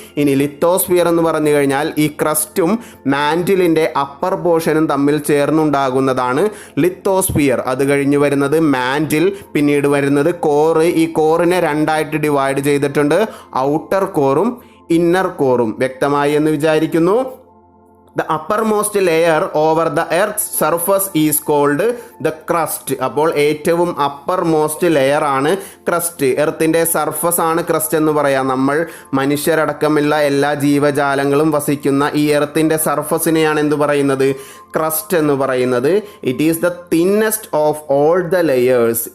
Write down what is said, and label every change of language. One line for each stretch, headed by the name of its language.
Malayalam: ഇനി ലിത്തോസ്ഫിയർ എന്ന് പറഞ്ഞു കഴിഞ്ഞാൽ ഈ ക്രസ്റ്റും മാൻറ്റിലിൻ്റെ അപ്പർ പോർഷനും തമ്മിൽ ചേർന്നുണ്ടാകുന്നതാണ് ലിത്തോസ്ഫിയർ. അത് കഴിഞ്ഞ് വരുന്നത് മാൻറ്റിൽ, പിന്നീട് വരുന്നത് കോറ്. ഈ കോറിനെ 2ആയിട്ട് ഡിവൈഡ് ചെയ്തിട്ടുണ്ട്, ഔട്ടർ കോറും ഇന്നർ കോറും. വ്യക്തമായി എന്ന് വിചാരിക്കുന്നു.
English: The uppermost layer over the earth's surface is called the crust.
Malayalam: അപ്പോൾ ഏറ്റവും അപ്പർമോസ്റ്റ് ലെയർ ആണ് ക്രസ്റ്റ്. എർത്തിൻ്റെ സർഫസ് ആണ് ക്രസ്റ്റ് എന്ന് പറയാം. നമ്മൾ മനുഷ്യരടക്കമുള്ള എല്ലാ ജീവജാലങ്ങളും വസിക്കുന്ന ഈ എർത്തിൻ്റെ സർഫസിനെയാണ് എന്ത് പറയുന്നത്? ക്രസ്റ്റ് എന്ന് പറയുന്നത്.
English: It is the thinnest of all the layers.